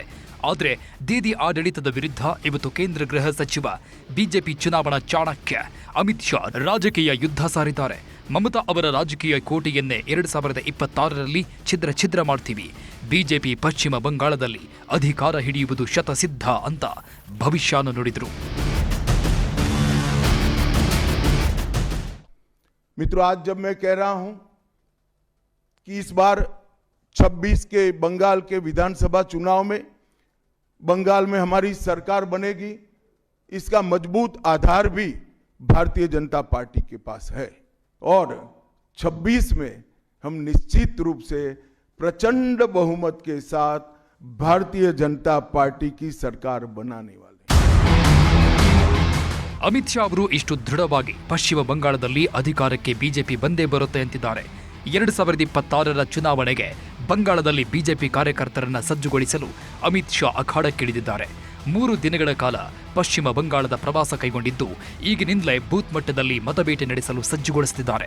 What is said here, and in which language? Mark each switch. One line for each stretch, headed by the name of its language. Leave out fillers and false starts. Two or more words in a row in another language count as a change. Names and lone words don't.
Kannada: ಆದರೆ ದೀದಿ ಆಡಳಿತದ ವಿರುದ್ಧ ಇವತ್ತು ಕೇಂದ್ರ ಗೃಹ ಸಚಿವ ಬಿಜೆಪಿ ಚುನಾವಣಾ ಚಾಣಕ್ಯ ಅಮಿತ್ ಶಾ ರಾಜಕೀಯ ಯುದ್ಧ ಸಾರಿದ್ದಾರೆ. ಮಮತಾ ಅವರ ರಾಜಕೀಯ ಕೋಟೆಯನ್ನೇ 2026ರಲ್ಲಿ ಛಿದ್ರ ಮಾಡ್ತೀವಿ, ಬಿಜೆಪಿ ಪಶ್ಚಿಮ ಬಂಗಾಳದಲ್ಲಿ ಅಧಿಕಾರ ಹಿಡಿಯುವುದು ಶತಸಿದ್ಧ ಅಂತ ಭವಿಷ್ಯವನ್ನು ನುಡಿದರು.
Hindi: मित्रों, आज जब मैं कह रहा हूं कि इस बार 26 के बंगाल के विधानसभा चुनाव में बंगाल में हमारी सरकार बनेगी, इसका मजबूत आधार भी भारतीय जनता पार्टी के पास है और 26 में हम निश्चित रूप से प्रचंड बहुमत के साथ भारतीय जनता पार्टी की सरकार बनाने वाले.
Kannada: ಅಮಿತ್ ಶಾ ಅವರು ಇಷ್ಟು ದೃಢವಾಗಿ ಪಶ್ಚಿಮ ಬಂಗಾಳದಲ್ಲಿ ಅಧಿಕಾರಕ್ಕೆ ಬಿಜೆಪಿ ಬಂದೇ ಬರುತ್ತೆ ಅಂತಿದ್ದಾರೆ. 2026ರ ಚುನಾವಣೆಗೆ ಬಂಗಾಳದಲ್ಲಿ ಬಿಜೆಪಿ ಕಾರ್ಯಕರ್ತರನ್ನ ಸಜ್ಜುಗೊಳಿಸಲು ಅಮಿತ್ ಶಾ ಅಖಾಡಕ್ಕಿಳಿದಿದ್ದಾರೆ. 3 ದಿನಗಳ ಕಾಲ ಪಶ್ಚಿಮ ಬಂಗಾಳದ ಪ್ರವಾಸ ಕೈಗೊಂಡಿದ್ದು ಈಗಿನಿಂದಲೇ ಬೂತ್ ಮಟ್ಟದಲ್ಲಿ ಮತಬೇಟೆ ನಡೆಸಲು ಸಜ್ಜುಗೊಳಿಸುತ್ತಿದ್ದಾರೆ.